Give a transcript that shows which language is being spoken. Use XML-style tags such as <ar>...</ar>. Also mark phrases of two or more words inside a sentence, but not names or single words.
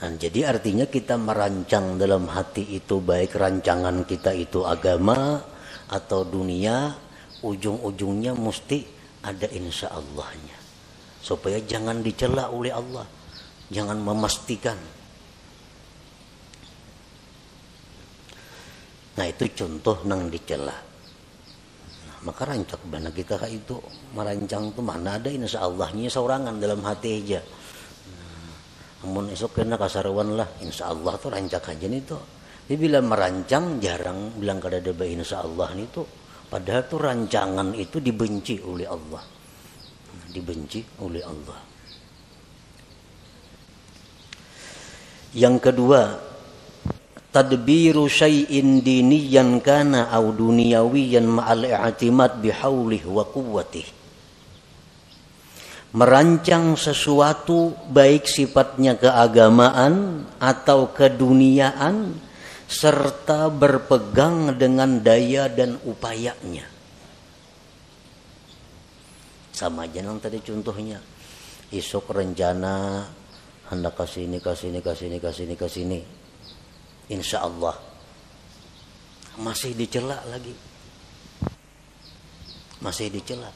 <id>Nah, jadi artinya kita merancang dalam hati itu, baik rancangan kita itu agama atau dunia, ujung-ujungnya mesti ada insya Allahnya, supaya jangan dicela oleh Allah, jangan memastikan.</id> <bjn>Nah itu contoh nang dicela. Nah, maka rancak bana kita itu merancang tuh mana ada insya Allahnya seorangan dalam hati aja. Namun esok kena kasaruan lah,</bjn> <ar>إن شاء الله</ar> <bjn>tuh rancak aja nih tuh. Dia bila merancang jarang bilang kada ada</bjn> <ar>إن شاء الله</ar> <bjn>nih tuh.</bjn> <id>Padahal tuh rancangan itu dibenci oleh Allah, dibenci oleh Allah. Yang kedua,</id> <ar>تدبير شيء دينيا كان أو دنيويا مع الاعتماد بحوله وقوته.</ar> <id>Merancang sesuatu baik sifatnya keagamaan atau keduniaan serta berpegang dengan daya dan upayanya.</id> <bjn>Sama aja nang tadi contohnya. Isok rencana hendak kasini.</bjn> <ar>إن شاء الله</ar> <id>masih dicela lagi. Masih dicela.</id>